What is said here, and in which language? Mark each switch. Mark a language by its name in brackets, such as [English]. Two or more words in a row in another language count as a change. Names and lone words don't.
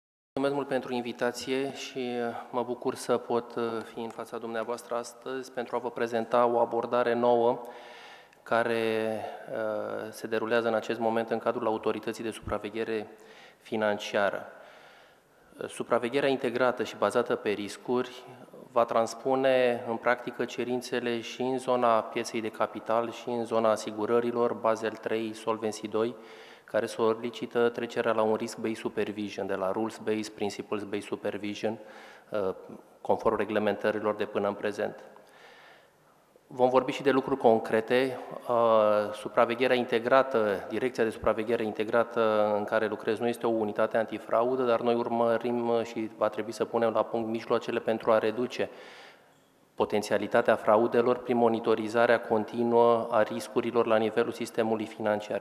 [Romanian] Mulțumesc mult pentru invitație și mă bucur să pot fi în fața dumneavoastră astăzi pentru a vă prezenta o abordare nouă care se derulează în acest moment în cadrul Autorității de Supraveghere Financiară. Supravegherea integrată și bazată pe riscuri va transpune în practică cerințele și în zona pieței de capital și în zona asigurărilor, Basel III, Solvency II, care solicită trecerea la un [English] risk-based supervision, [Romanian] de la [English] rules-based, principles-based supervision, [Romanian] conform reglementărilor de până în prezent. Vom vorbi și de lucruri concrete. Supravegherea integrată, Direcția de Supraveghere Integrată în care lucrez nu este o unitate antifraudă, dar noi urmărim și va trebui să punem la punct mijloacele pentru a reduce potențialitatea fraudelor prin monitorizarea continuă a riscurilor la nivelul sistemului financiar.